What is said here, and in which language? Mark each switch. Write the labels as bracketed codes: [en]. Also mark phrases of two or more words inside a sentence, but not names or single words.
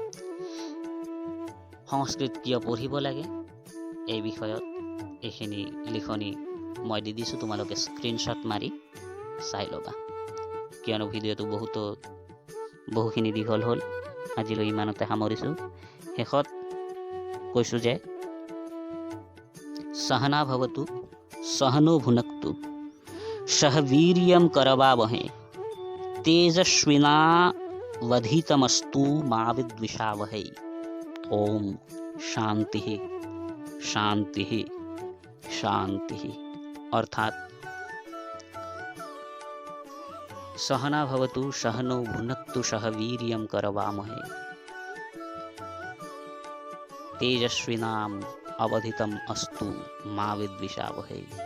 [as] সংস্কৃত কিয় পঢ়িব লাগে এই বিষয়ত এইখিনি লিখনি মই দি দিছোঁ, তোমালোকে স্ক্ৰীনশ্বট মাৰি চাই ল'বা। কিয়নো ভিডিঅ'টো বহুখিনি দীঘল হ'ল। আজিলৈ ইমানতে সামৰিছোঁ। শেষত কৈছোঁ যে [sa] সহনা ভৱতু সহনো ভুনক্তু সহ वीर्यं करवावहै तेजस्विनावधीतमस्तु मा विद्विषावहै। ओम शांति शांति शांति। अर्थात सहना भवतु सहनो भुनक्तु सह वीर्यं करवावहै तेजस्विनाम अवधितम अस्तु मा विद्विषावहै।